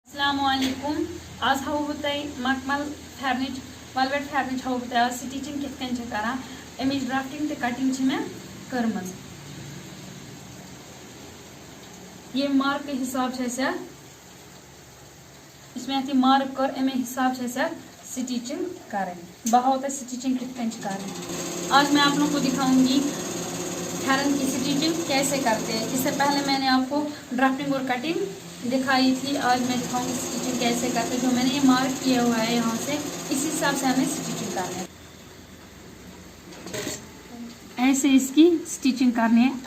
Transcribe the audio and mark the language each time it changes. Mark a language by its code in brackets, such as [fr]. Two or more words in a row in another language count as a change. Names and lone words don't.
[ks] अस्सलामुअलैकुम। आज हाव बह मखमल फेरनच वेलवेट फेरनच हाव बह आज स्टिचिंग कित कन करान अमिच ड्राफ्टिंग तो कटिंग मे कर्मज। [hi] ये मार्क के हिसाब से इसमें मार्क कर अमे हिसाब से स्टिचिंग करें। [ks] बह हाव स्टिचिंग कित कन करें। [hi] आज मैं आप लोगों को दिखाऊंगी फेरन की स्टिचिंग कैसे करते हैं। इससे पहले मैंने आपको ड्राफ्टिंग और कटिंग दिखाई थी। आज मैं दिखाऊंगी स्टिचिंग कैसे करते हैं। जो मैंने ये मार्क किया हुआ है यहाँ से इस हिसाब से हमें स्टिचिंग करनी है। ऐसे इसकी स्टिचिंग करनी है।